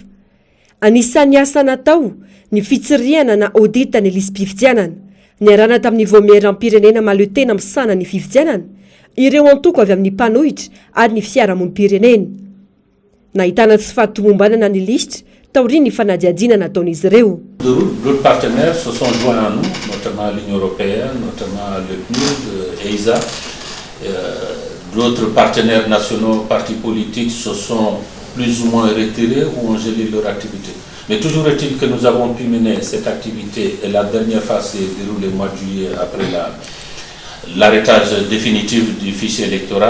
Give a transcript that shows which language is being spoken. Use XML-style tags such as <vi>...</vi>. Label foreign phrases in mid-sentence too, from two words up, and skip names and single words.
<mg>Anisan'ny asa natao ny fitsiriana na audita ny lisam-pifidianana. Niarana tamin'ny voameram-pirenena mahaleo tena misana ny fifidianana, ireo antoko avy amin'ny mpanohitra ary ny fiarahamonim-pirenena. Nahitana tsy fahatomombanana ny lisitra taoriany ny fanadihadiana nataon'izy ireo.</mg> <fr>D'autres partenaires se sont joints à nous, notamment l'Union européenne, notamment le PNUD, EISA. D'autres partenaires nationaux, partis politiques, se sont plus ou moins retirés ou ont gelé leur activité. Mais toujours est-il que nous avons pu mener cette activité et la dernière phase s'est déroulée au mois de juillet après l'arrêtage définitif du fichier électoral.</fr>